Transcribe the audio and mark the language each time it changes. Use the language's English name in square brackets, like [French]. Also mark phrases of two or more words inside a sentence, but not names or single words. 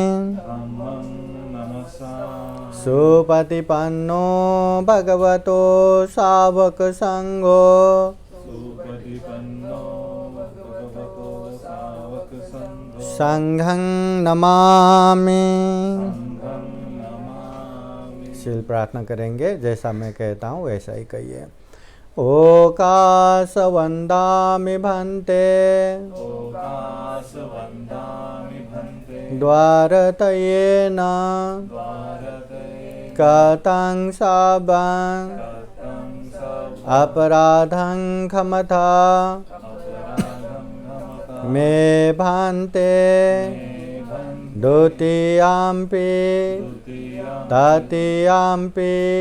[Pali] सुपतिपन्नो भगवतो सावक संघो संघं नमामि। [Hindi] शील प्रार्थना करेंगे। जैसा मैं कहता हूँ वैसा ही कहिए। [Pali] ओकाश वंदामि भन्ते द्वारतयेन कतं साबं अपराधं क्षमता मे भन्ते द्वितीयाम्पि तृतीयाम्पि